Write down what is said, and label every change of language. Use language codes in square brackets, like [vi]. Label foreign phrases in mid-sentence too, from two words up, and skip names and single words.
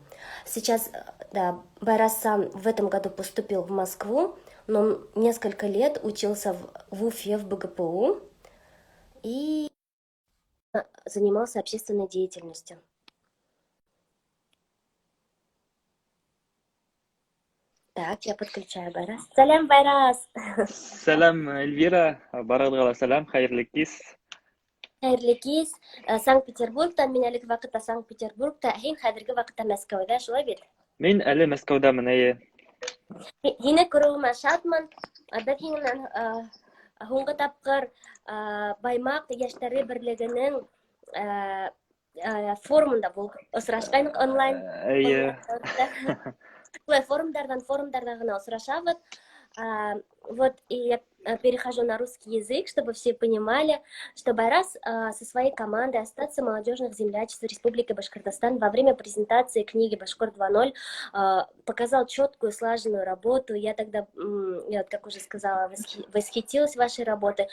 [ru] Сейчас, да, Байрас сам в этом году поступил в Москву, но он несколько лет учился в Уфе, в БГПУ, и занимался общественной деятельностью. Так, я подключаю Байрас. [ba] Салям, Байрас! Сәлем, Эльвира. Барығыҙға ла сәләм, хәйерле кис. Хәйерле кис. Санкт-Петербургтан, мин әлеге вакытта Санкт-Петербургта, һин хәзерге вакытта Мәскәүдә, шулай бит? Мин әле Мәскәүдәмен, эйе. Һине күреүемә шатмын. Беҙ һинең менән һуңғы тапҡыр Баймаҡ йәштәре берлегенең форумында булып осрашҡайныҡ онлайн. Эйе. Форумдарҙа ғына осрашабыҙ. [ru] Вот, и я перехожу на русский язык, чтобы все понимали, что Байрас со своей командой Ассоциации молодежных землячеств Республики Башкортостан во время презентации книги «Башкор 2.0» показал четкую, слаженную работу. Я тогда, я, как уже сказала, восхитилась вашей работой.